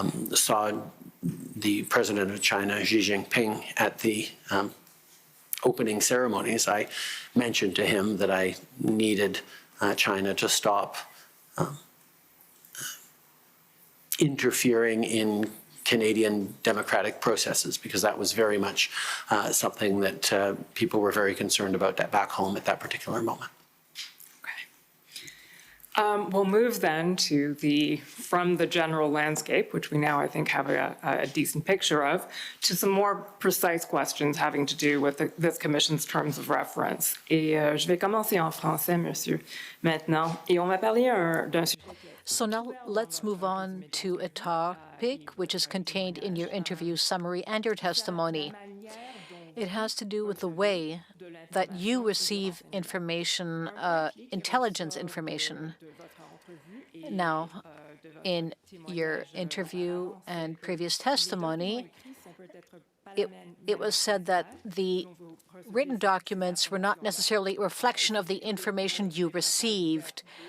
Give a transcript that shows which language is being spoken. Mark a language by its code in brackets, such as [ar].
[en] Saw the president of China, Xi Jinping, at the opening ceremonies, I mentioned to him that I needed China to stop interfering in Canadian democratic processes, because that was very much something that people were very concerned about back home at that particular moment. We'll move then to from the general landscape, which we now, I think, have a decent picture of, to some more precise questions having to do with this Commission's terms of reference. [fr] Et je vais commencer en français, monsieur, maintenant. Et on va parler d'un sujet. [en] So now let's move on to a topic which is contained in your interview summary and your testimony. It has to do with the way that you receive information, intelligence information. Now, in your interview and previous testimony, it was said that the written documents were not necessarily a reflection of the information you received.